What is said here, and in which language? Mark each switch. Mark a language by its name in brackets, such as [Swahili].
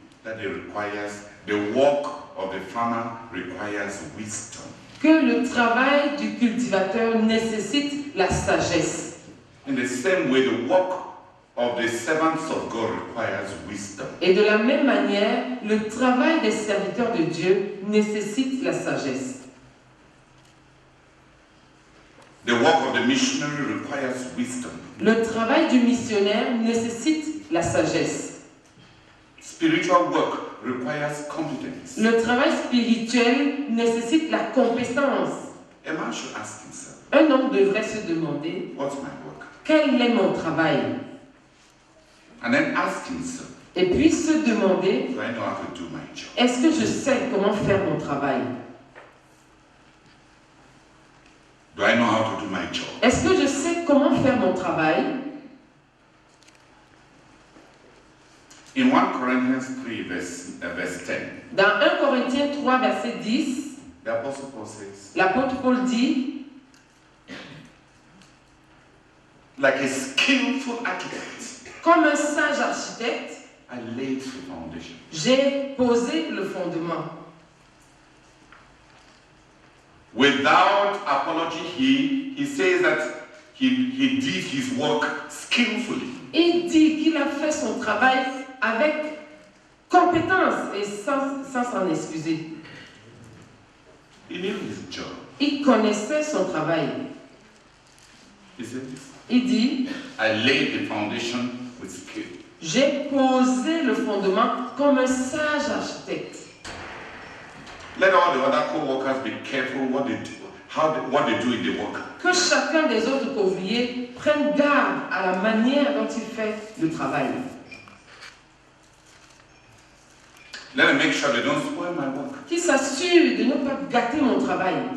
[English] that the work of the farmer requires wisdom. [French] que le travail du cultivateur nécessite la sagesse. [English] In the same way, the work of the servants of God requires wisdom. [French] Et de la même manière, le travail des serviteurs de Dieu nécessite la sagesse. [English] The work of the missionary requires wisdom. [French] Le travail du missionnaire nécessite la sagesse. [English] Spiritual work requires competence. [French] Le travail spirituel nécessite la compétence. [English] A man should ask himself, [French] Un homme devrait se demander, [English] what's my work? [French] quel est mon travail? [English] And then ask himself, [French] Et puis se demander, [English] do I know how to do my job? [French] est-ce que je sais comment faire mon travail? [English] Do I know how to do my job? [French] Est-ce que je sais comment faire mon travail? [English] In 1 Corinthians 3, verse 10, [French] Dans 1 Corinthiens 3, verset 10, [English] the Apostle Paul says, [French] l'apôtre Paul dit, [English] like a skillful architect, [French] comme un sage architecte, [English] I laid the foundation. [French] j'ai posé le fondement. [English] Without apology, he says that he did his work skillfully. [French] Il dit qu'il a fait son travail avec compétence et sans s'en excuser. [English] He knew his job. [French] Il connaissait son travail. [English] He said this. [French] Il dit, [English] I laid the foundation with skill. [French] j'ai posé le fondement comme un sage architecte. [English] Let all the other co-workers be careful what they do, what they do in the work. [French] Que chacun des autres ouvriers prenne garde à la manière dont il fait le travail. [English] Let them make sure they don't spoil my work. [French] Qu'il s'assure de ne pas gâter mon travail.